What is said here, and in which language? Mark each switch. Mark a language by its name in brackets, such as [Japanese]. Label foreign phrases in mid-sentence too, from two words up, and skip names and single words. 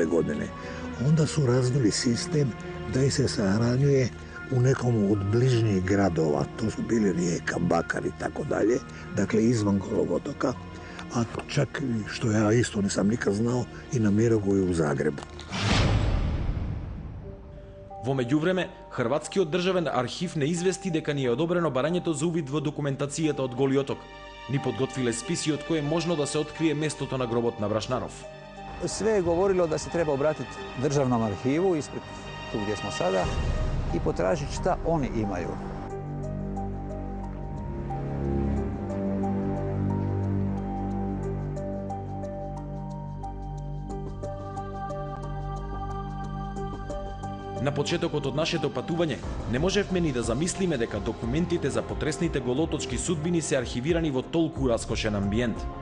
[Croatian] godine, onda su razvili sistem da ih se sahranjuje u nekom od bližnjih gradova. To su bili Rijeka, Bakar i tako dalje, dakle izvan Golog otoka, a čak, što ja isto nisam nikad znao, i na Mirogoju u Zagrebu. [Macedonian] Во меѓувреме, Хрватскиот државен архив не извести дека ни е одобрено барањето за увид во документацијата од Голи оток. Ни подготвиле списи од кои можно да се открие местото на гробот на Брашнаров. [Croatian] Sve je govorilo da se treba obratiti državnom arhivu, ispred tu gdje smo sada, i potražiti šta oni imaju. [Macedonian] На почетокот од нашето патување не можевме ни да замислиме дека документите за потресните голоточки судбини се архивирани во толку раскошен амбиент.